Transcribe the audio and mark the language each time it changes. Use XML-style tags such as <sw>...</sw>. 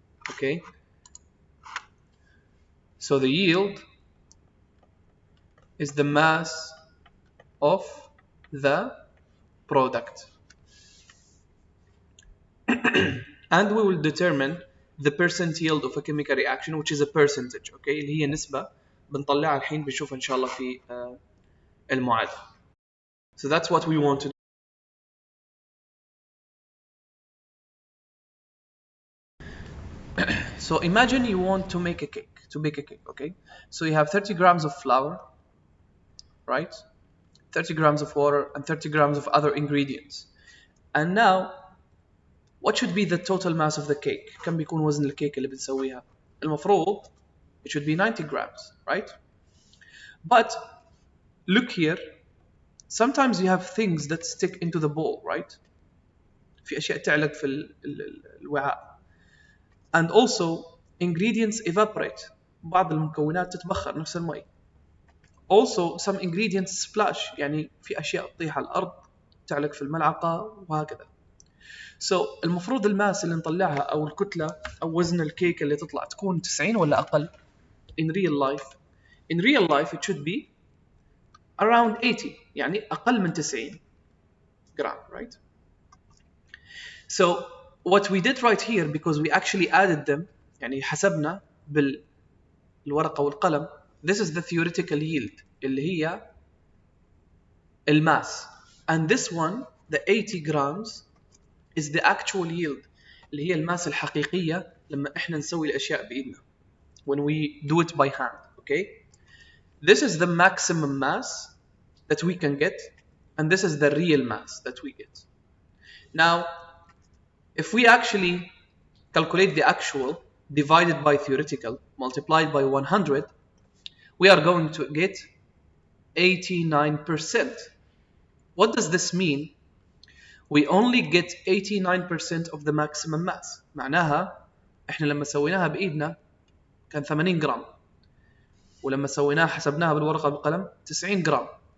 <en>Okay, so the yield is the mass of the product. And we will determine the percent yield of a chemical reaction, which is a percentage.</en> <ar>Okay, اللي هي نسبة بنطلعها الحين بنشوفها إن شاء الله في المعادلة.</ar> <en>So that's what we want to do. So imagine you want to make a cake, okay? So you have 30 grams of flour, right? 30 grams of water and 30 grams of other ingredients. And now, what should be the total mass of the cake?</en> <ar>كم بيكون وزن الكيك اللي بنسويها؟ المفروض</ar> <en>it should be 90 grams, right? But look here, sometimes you have things that stick into the bowl, right?</en> <ar>في أشياء تعلق في الوعاء.</ar> <en>And also ingredients evaporate.</en> <ar>بعض المكونات تتبخر نفس المي.</ar> <en>Also some ingredients splash,</en> <ar>يعني في أشياء تطيح على الأرض تعلق في الملعقة وهكذا. So المفروض الماس اللي نطلعها أو الكتلة أو وزن الكيك اللي تطلع تكون 90 ولا أقل</ar> <en>in real life. In real life it should be around 80,</en> <ar>يعني أقل من 90</ar> <en>gram, right? So what we did right here, because we actually added them,</en> <ar>يعني حسبنا بالورقة والقلم,</ar> <en>this is the theoretical yield</en> <ar>اللي هي الماس,</ar> <en>and this one, the 80 grams, is the actual yield</en> <ar>اللي هي الماس الحقيقية لما احنا نسوي الأشياء بإيدنا,</ar> <en>when we do it by hand. Okay, this is the maximum mass that we can get, and this is the real mass that we get. Now if we actually calculate the actual divided by theoretical multiplied by 100, we are going to get 89%. What does this mean? We only get 89% of the maximum mass.</en> <ar>معناها احنا لما سويناها بإيدنا كان 80 جرام, ولما سويناها حسبناها بالورقة بالقلم 90 جرام.</ar>